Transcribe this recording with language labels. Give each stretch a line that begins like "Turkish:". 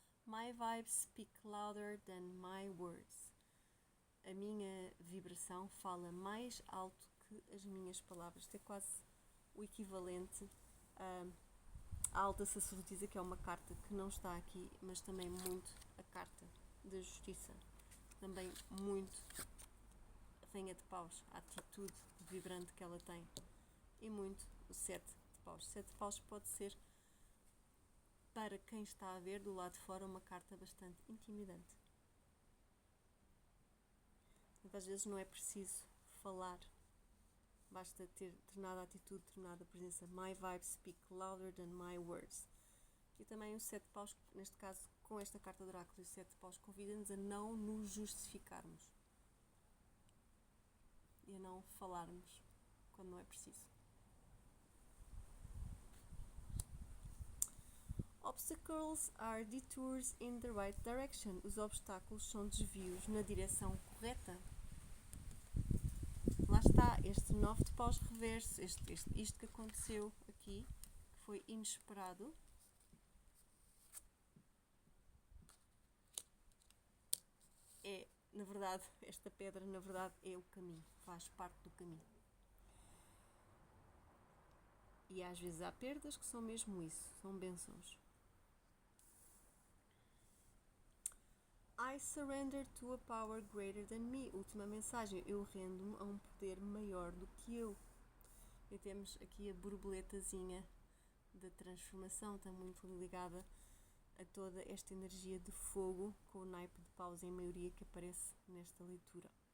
English: My vibes speak louder than my words.
Portuguese: A minha vibração fala mais alto que as minhas palavras. Isto é quase o equivalente à alta sacerdotisa, que é uma carta que não está aqui, mas também muito a carta da justiça. Também muito a Rainha de Paus, a atitude vibrante que ela tem. E muito o 7 de Paus. O 7 de Paus pode ser, para quem está a ver do lado de fora, uma carta bastante intimidante. Muitas vezes não é preciso falar, basta ter determinada atitude, determinada presença.
English: My vibes speak louder than my words.
Portuguese: E também o 7 de Paus, neste caso, com esta carta do oráculo, o 7 de Paus convida-nos a não nos justificarmos e a não falarmos quando não é preciso.
English: Obstacles are detours in the right direction.
Portuguese: Os obstáculos são desvios na direção correta. Lá está, este 9 de Paus reverso, isto que aconteceu aqui, que foi inesperado, é, na verdade, esta pedra, na verdade, é o caminho, faz parte do caminho. E às vezes há perdas que são mesmo isso, são bênçãos.
English: I surrender to a power greater than me.
Portuguese: Última mensagem, eu rendo-me a um poder maior do que eu. E temos aqui a borboletazinha da transformação, está muito ligada a toda esta energia de fogo, com o naipe de paus em maioria que aparece nesta leitura.